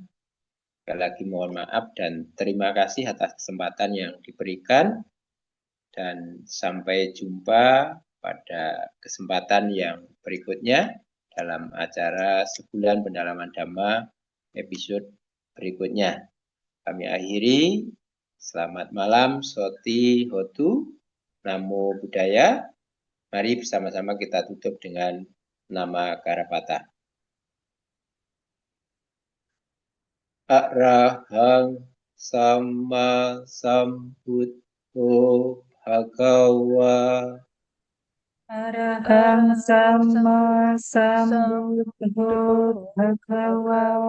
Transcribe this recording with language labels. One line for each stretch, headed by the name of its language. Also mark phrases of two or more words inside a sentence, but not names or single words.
Indonesian: Sekali lagi mohon maaf dan terima kasih atas kesempatan yang diberikan dan sampai jumpa pada kesempatan yang berikutnya dalam acara sebulan pendalaman Dhamma episode berikutnya. Kami akhiri, selamat malam,
Pali: Soti Hotu, Namo Buddhaya.
Indonesian: Mari bersama-sama kita tutup dengan nama Karapata.
Pali: Arahang Sama Sambuddho Bhagawa. Arahang sama sambuddho bhagawa